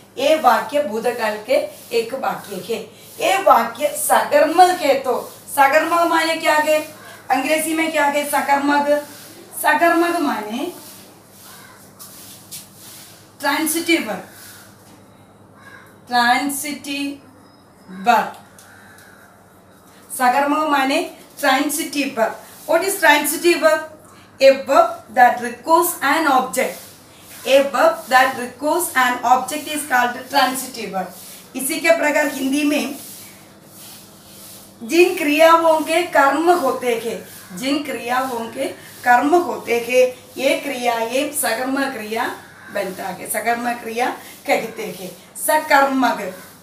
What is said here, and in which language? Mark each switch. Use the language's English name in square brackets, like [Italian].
[Hindi] ये वाक्य भूतकाल के एक वाक्य है। ये वाक्य सकर्मक है तो सकर्मक माने क्या है? अंग्रेजी में क्या है? सकर्मक। सकर्मक माने ट्रांसिटिव वर्ब। Transitive verb. सकर्मक माने transitive verb. [English] What is transitive verb? A verb that requires an object. A verb that requires an object is called transitive verb. [Hindi] इसी के प्रकार हिंदी में जिन क्रियाओं के कर्म होते हैं, जिन क्रियाओं के कर्म होते हैं, ये क्रिया ये सकर्मक क्रिया बनता है। सकर्मक क्रिया कहते हैं। सकर्मक